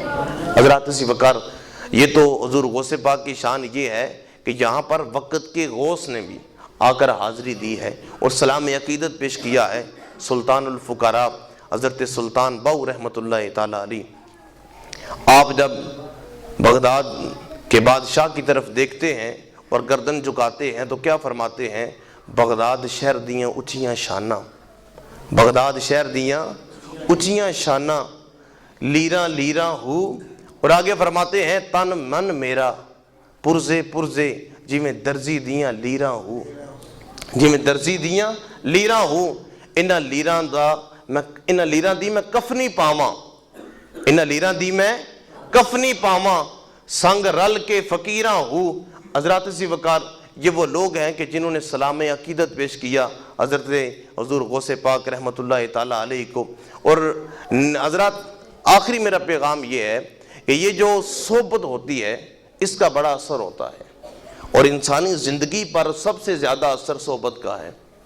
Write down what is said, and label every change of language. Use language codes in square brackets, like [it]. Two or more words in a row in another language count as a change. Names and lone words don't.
[ur] حضرات ذی وقار یہ تو حضور غوث پاک کی شان یہ ہے کہ یہاں پر وقت کے غوث نے بھی آ کر حاضری دی ہے اور سلام عقیدت پیش کیا ہے۔ سلطان الفقراء حضرت سلطان باؤ [ar] رحمۃ اللہ تعالیٰ علیہ، [ur] آپ جب بغداد کے بادشاہ کی طرف دیکھتے ہیں اور گردن جھکاتے ہیں تو کیا فرماتے ہیں؟ [pa] بغداد شہر دیاں اچھیاں شانہ، بغداد شہر دیاں اچھیاں شانہ، لیراں لیراں ہو، [ur] اور آگے فرماتے ہیں [pa] تن من میرا پرزے پرزے جی میں درزی دیاں لیراں ہو، جی میں درزی دیاں لیراں ہو، انہاں لیراں دی میں کفنی پاواں، انہاں لیراں دی میں کفنی پاواں، سنگ رل کے فقیراں ہو، [ur] حضرات اسی وقار یہ وہ لوگ ہیں کہ جنہوں نے سلام عقیدت پیش کیا حضرت حضور غوث پاک [ar] رحمۃ اللہ تعالیٰ علیہ [ur] کو. اور حضرات آخری میرا پیغام یہ ہے کہ یہ جو صحبت ہوتی ہے اس کا بڑا اثر ہوتا ہے، اور انسانی زندگی پر سب سے زیادہ اثر صحبت کا ہے.